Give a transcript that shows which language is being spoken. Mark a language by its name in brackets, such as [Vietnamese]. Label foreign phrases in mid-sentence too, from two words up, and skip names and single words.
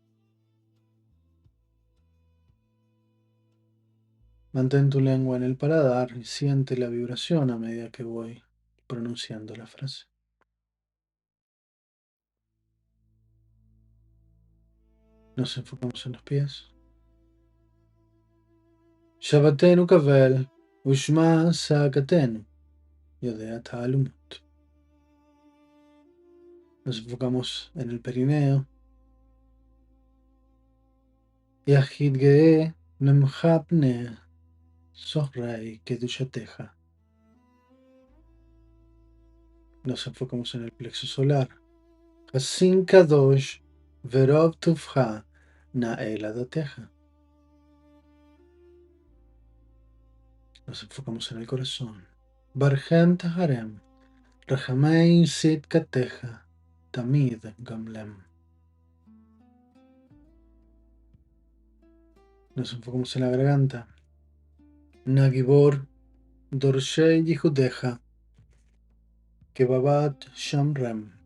[Spanish] Mantén tu lengua en el paladar y siente la vibración a medida que voy pronunciando la frase. Nos enfocamos en los pies. [Hebrew] שועתנו קבל ושמע צעקתנו יודע תעלומות. [Spanish] Nos enfocamos en el perineo. [Hebrew] יחיד גאה לעמך פנה זוכרי קדושתך. [Spanish] Nos enfocamos en el plexo solar. [Hebrew] חסין קדוש ברוב טובך נהל עדתך. [Spanish] Nos enfocamos en el corazón. [Hebrew] ברכם טהרם רחמי צדקתך תמיד גמלם. [Spanish] Nos enfocamos en la garganta. [Hebrew] נא גבור דורשי יחודך כבבת שמרם.